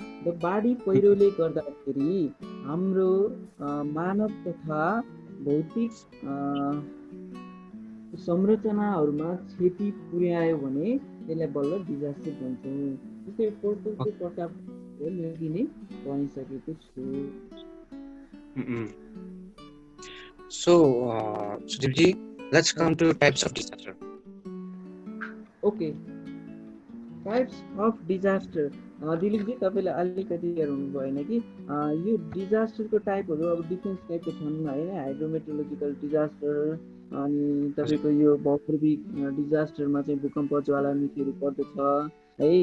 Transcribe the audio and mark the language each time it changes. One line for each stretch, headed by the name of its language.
Nepali: र बाढी पहिरोले गर्दाखेरि हाम्रो मानव तथा भौतिक संरचनाहरूमा क्षति पुर्यायो भने त्यसलाई बल्ल डिजास्टर भन्छौँ। त्यस्तै प्रकोपको प्रकार मैले नै भनिसकेको छु।
English: So, Sudipji, let's come to types of disaster. Okay, types of disaster.
Nepali: Dilip ji, तपाईँले अलिकति हेर्नु भएन कि यो डिजास्टरको टाइपहरू अब डिफ्रेन्ट टाइपको छन् होइन। हाइड्रोमेट्रोलोजिकल डिजास्टर, अनि तपाईँको यो भौगोलिक डिजास्टरमा चाहिँ भूकम्प, ज्वालामुखीहरू पर्दछ है।